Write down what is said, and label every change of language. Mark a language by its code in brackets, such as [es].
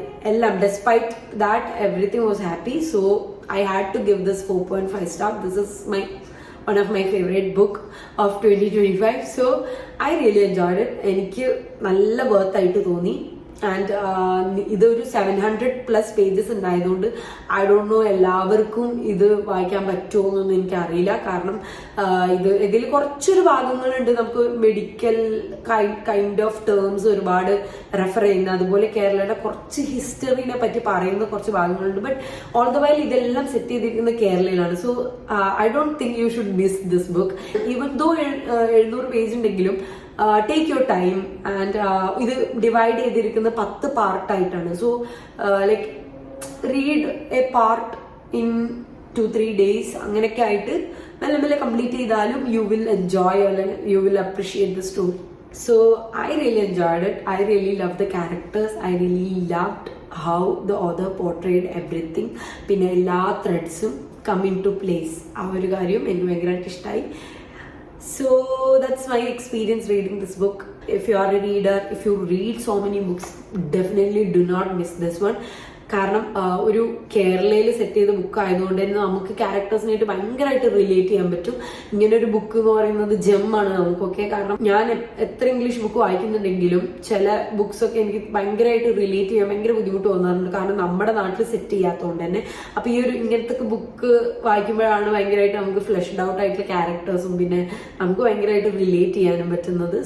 [en] Ellam despite that everything was happy. So I had to give this 4.5 star. This is one of my favorite book of 2025. So I really enjoyed it. [ml] എനിക്ക് നല്ല worth ആയിട്ട് തോന്നി. And ഇതൊരു 700+ pages ഉണ്ടായതുകൊണ്ട് [en] I don't know [ml] എല്ലാവർക്കും ഇത് വായിക്കാൻ പറ്റുമോ എന്നൊന്നും എനിക്കറിയില്ല. കാരണം ഇതിൽ കുറച്ചൊരു ഭാഗങ്ങളുണ്ട് നമുക്ക് മെഡിക്കൽ കൈൻഡ് ഓഫ് ടേംസ് ഒരുപാട് റെഫർ ചെയ്യുന്ന, അതുപോലെ കേരളയുടെ കുറച്ച് ഹിസ്റ്ററിനെ പറ്റി പറയുന്ന കുറച്ച് ഭാഗങ്ങളുണ്ട്. [en] but all the while [ml] ഇതെല്ലാം സെറ്റ് ചെയ്തിരിക്കുന്നത് കേരളയിലാണ്. [en] So I don't think you should miss this book. Even though 700 page [ml] ഉണ്ടെങ്കിലും [en] Take your time. And [ml] ഇത് ഡിവൈഡ് ചെയ്തിരിക്കുന്ന 10 പാർട്ടായിട്ടാണ്. [en] so like read a part in 2-3 days [ml] അങ്ങനെയൊക്കെ ആയിട്ട് മെല്ലെ മെല്ലെ [en] complete ചെയ്താലും you will enjoy [ml] അല്ലെങ്കിൽ [en] You will appreciate the story. So I really enjoyed it. I really loved the characters. I really loved how the author portrayed everything. [ml] പിന്നെ എല്ലാ ത്രെഡ്സും [en] come into place. [ml] ആ ഒരു കാര്യം എനിക്ക് ഭയങ്കരമായിട്ട് ഇഷ്ടമായി. [en] So that's my experience reading this book. If you are a reader, if you read so many books, definitely do not miss this one. [ml] കാരണം ഒരു കേരളയിൽ സെറ്റ് ചെയ്ത ബുക്ക് ആയതുകൊണ്ട് തന്നെ നമുക്ക് ക്യാരക്ടേഴ്സിനായിട്ട് ഭയങ്കരമായിട്ട് റിലേറ്റ് ചെയ്യാൻ പറ്റും. ഇങ്ങനെ ഒരു ബുക്ക് എന്ന് പറയുന്നത് ജെമ്മാണ് നമുക്കൊക്കെ. കാരണം ഞാൻ എത്ര ഇംഗ്ലീഷ് ബുക്ക് വായിക്കുന്നുണ്ടെങ്കിലും ചില ബുക്സ് ഒക്കെ എനിക്ക് ഭയങ്കരമായിട്ട് റിലേറ്റ് ചെയ്യാൻ ഭയങ്കര ബുദ്ധിമുട്ട് തോന്നാറുണ്ട്. കാരണം നമ്മുടെ നാട്ടിൽ സെറ്റ് ചെയ്യാത്തതുകൊണ്ട് തന്നെ. അപ്പൊ ഈ ഒരു ഇങ്ങനത്തെ ബുക്ക് വായിക്കുമ്പോഴാണ് ഭയങ്കരമായിട്ട് നമുക്ക് ഫ്ലഷ്ഡ് ഔട്ട് ആയിട്ടുള്ള ക്യാരക്ടേഴ്സും പിന്നെ നമുക്ക് ഭയങ്കരമായിട്ട് റിലേറ്റ് ചെയ്യാനും പറ്റുന്നത്.